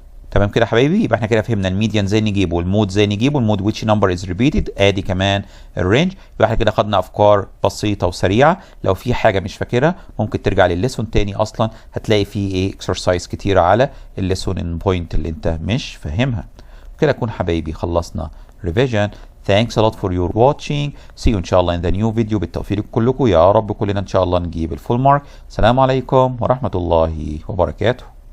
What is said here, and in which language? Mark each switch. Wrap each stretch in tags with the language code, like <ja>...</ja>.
<ar>تمام كده يا حبايبي؟ يبقى احنا كده فهمنا الميديان ازاي نجيبه، والمود ازاي نجيبه، المود</ar> <en>which number is repeated،</en> <ar>ادي كمان الرينج. يبقى احنا كده خدنا افكار بسيطه وسريعه. لو في حاجه مش فاكرها ممكن ترجع للليسون تاني، اصلا هتلاقي فيه ايه اكسرسايز كتيره على الليسون بوينت اللي انت مش فاهمها. كده نكون حبايبي خلصنا revision.</ar> <en>Thanks a lot for your watching. See you ان شاء الله in the new video.</en> <ar>بالتوفيق كلكم يا رب، كلنا ان شاء الله نجيب الفول مارك. السلام عليكم ورحمه الله وبركاته.</ar>